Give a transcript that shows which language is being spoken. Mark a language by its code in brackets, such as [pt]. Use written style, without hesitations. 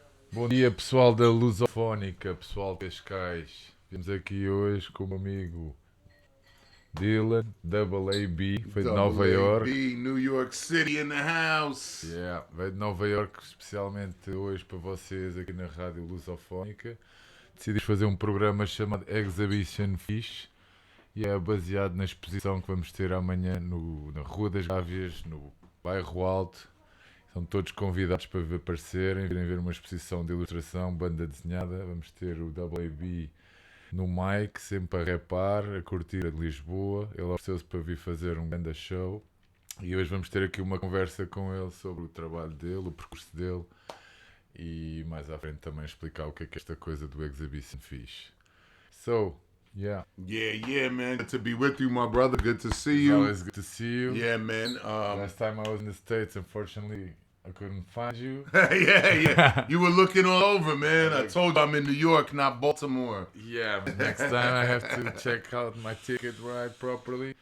[pt] Bom dia pessoal da Lusofónica, pessoal de Cascais. Viemos aqui hoje com o meu amigo Dylan, Double AB, foi de [en] Double [pt] Nova York. [en] AB, New York City in the house. Yeah, [pt] veio de Nova York especialmente hoje para vocês aqui na Rádio Lusofónica. Decidimos fazer um programa chamado Exhibition Fixe e é baseado na exposição que vamos ter amanhã na Rua das Gávias, no Bairro Alto. São todos convidados para aparecerem, virem ver uma exposição de ilustração, banda desenhada. Vamos ter o WAB no mic, sempre a rapar, a curtir a de Lisboa. Ele ofereceu-se para vir fazer um grande show. E hoje vamos ter aqui uma conversa com ele sobre o trabalho dele, o percurso dele. E mais à frente também explicar o que é esta coisa do Exhibition Fish. [en] So, yeah. Yeah, man. Good to be with you, my brother. Good to see It's you. always good to see you. Yeah, man. Last time I was in the States, unfortunately, I couldn't find you. yeah. You were looking all over, man. I told you I'm in New York, not Baltimore. Yeah, but next time I have to check out my ticket right properly.